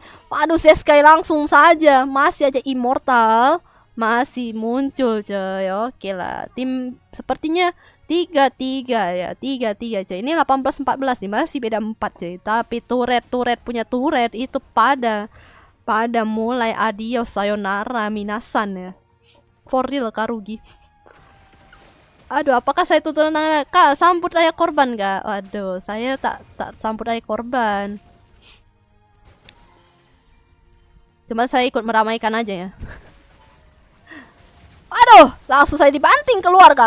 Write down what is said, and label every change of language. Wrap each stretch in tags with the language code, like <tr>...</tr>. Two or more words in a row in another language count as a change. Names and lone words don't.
<id>Waduh, Seskai langsung saja masih aja immortal. Masih muncul, coy. Oke lah. Tim sepertinya 3-3 ya. 3-3, coy. Ini 18-14 nih. Masih beda 4, coy. Tapi turret punya turret itu pada mulai adios</id> <ja>さよなら皆さん</ja> <id>ya.</id> <en>For real, Karugi.</en> <id>Aduh, apakah saya turun tangan? Kak, sambut ayah korban kak. Waduh, saya tak sambut ayah korban. Cuma saya ikut meramaikan aja ya. Aduh, langsung saya dibanting keluar kak.</id>